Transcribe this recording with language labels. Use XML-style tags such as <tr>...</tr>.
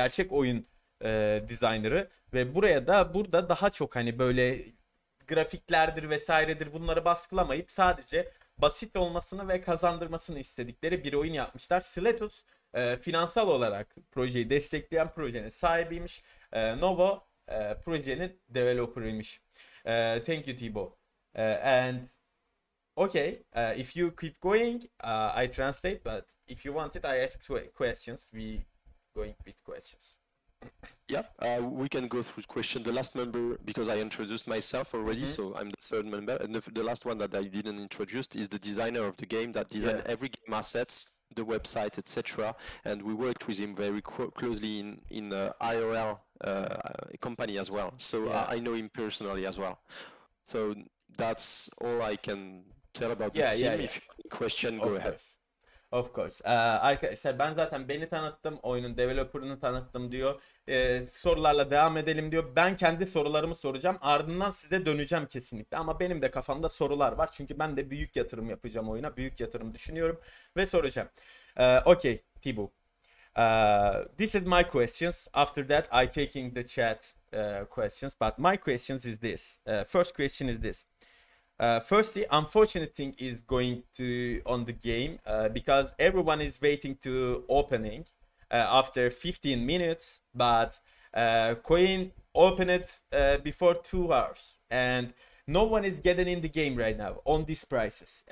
<tr>Gerçek oyun designer'ı ve burada daha çok hani böyle grafiklerdir vesairedir bunları baskılamayıp sadece basit olmasını ve kazandırmasını istedikleri bir oyun yapmışlar. Seletus finansal olarak projeyi destekleyen projenin sahibiymiş. Novo projenin developer'ıymış.</tr> <en>Thank you Thibaut. And okay, if you keep going, I translate, but if you want it, I ask questions. We going with questions. Yeah, we can go through question. The last member, because I introduced myself already, so I'm the third member. And the last one that I didn't introduce is the designer of the game that designed every game assets, the website, etc. And we worked with him very closely in IRL company as well. So I know him personally as well. So that's all I can tell about the team. If you have any question, go ahead. Of course.</en> <tr>Arkadaşlar ben zaten beni tanıttım, oyunun developer'ını tanıttım diyor. Sorularla devam edelim diyor. Ben kendi sorularımı soracağım. Ardından size döneceğim kesinlikle. Ama benim de kafamda sorular var. Çünkü ben de büyük yatırım yapacağım oyuna. Büyük yatırım düşünüyorum ve soracağım.</tr> <en>Okay, Thibaut. This is my questions. After that, I taking the chat questions. But my questions is this. First question is this. Firstly, unfortunate thing is going to on the game because everyone is waiting to opening after 15 minutes, but coin opened before 2 hours and no one is getting in the game right now on these prices.</en>